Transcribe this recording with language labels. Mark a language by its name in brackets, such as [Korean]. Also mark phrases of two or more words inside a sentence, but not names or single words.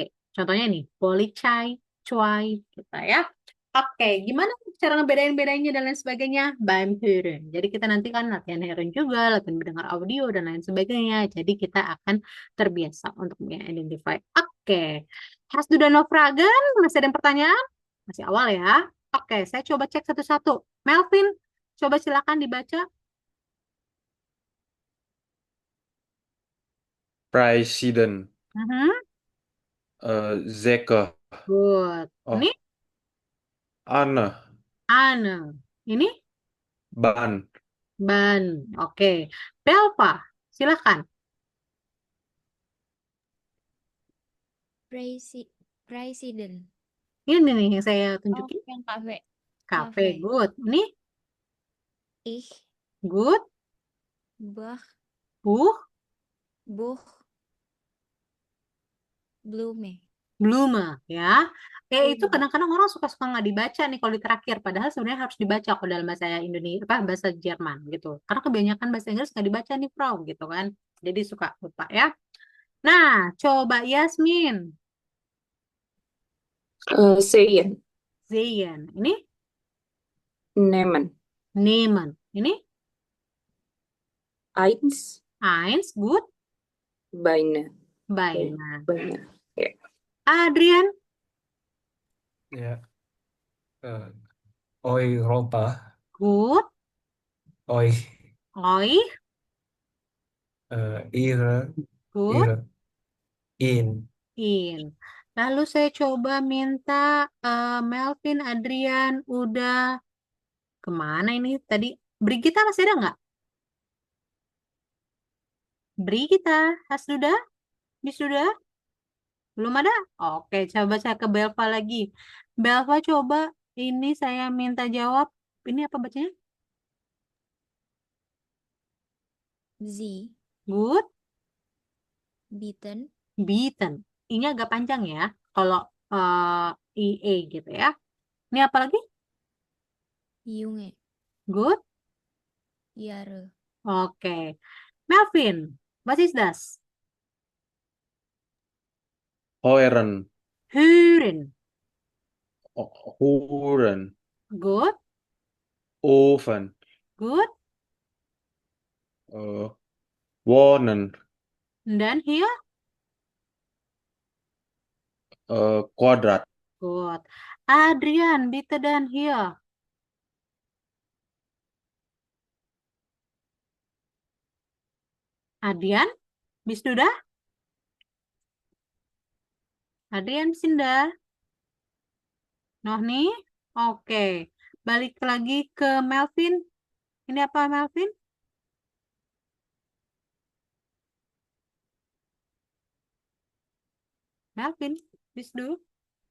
[Indonesian] Contohnya nih, policai, cuai, gitu ya. Oke, gimana cara ngebedain-bedainnya dan lain sebagainya? [German] Beim Hören. [Indonesian] Jadi kita nanti kan latihan hearing juga, latihan mendengar audio dan lain sebagainya. Jadi kita akan terbiasa untuk mengidentify. Oke, [German] hast du da noch Fragen? [Indonesian] Masih ada yang pertanyaan? Masih awal ya. Oke, saya coba cek satu-satu. Melvin, coba silakan dibaca. [German] Presiden. Mhm. Zeker. [Indonesian] Good. Ini Oh, Anne. Ane. Ini [German] Ban. [Indonesian] ban. Oke. Belva, silakan. [German] Presi Presiden. [Indonesian] Ini nih yang saya Oh, tunjukin. yang kafe. [German] Kafe. Kafe. [Indonesian] Good. Ini [German] Ich, good. Bach, Buh. Buch, Blume. Blume. [Indonesian] Ya. Itu [German] Blume. [Indonesian] kadang-kadang orang suka-suka nggak dibaca nih kalau di terakhir. Padahal sebenarnya harus dibaca kalau dalam bahasa Indonesia, apa bahasa Jerman gitu. Karena kebanyakan bahasa Inggris nggak dibaca nih, Frau, gitu kan. Jadi suka lupa ya. Nah, coba Yasmin. [German] Sehen, [Indonesian] Zayn. Ini [German] nehmen. [Indonesian] nehmen. Ini [German] Eins, eins. Good. Beine. Beina. Beine. Ya. Adrian. Ya, Europa, Good. euch, Oi. ihre, Good. ihre, ihn. In. [Indonesian] Lalu saya coba minta Melvin, Adrian, udah kemana ini tadi? Brigita masih ada nggak? Brigita, Hasduda, Bisduda, belum ada? Oke, coba saya ke Belva lagi. Belva coba ini saya minta jawab. Ini apa bacanya? [German] Sie, Good, Bitten, beaten. [Indonesian] Ini agak panjang ya. Kalau IE gitu ya. Ini apa lagi? [German] Junge, Good. Jahre. [English] Oke. Melvin, what is das? [German] Heuren. Hören. Huren. Good, Oven. good. Äh, Wohnen. Dan here, Kuadrat. good. Adrian, bitte dan here. Adrian, bist du da? Adrian, bist du da? [Indonesian] Noh nih? Oke. Balik lagi ke Melvin. Ini apa Melvin? Melvin, [German] bist du?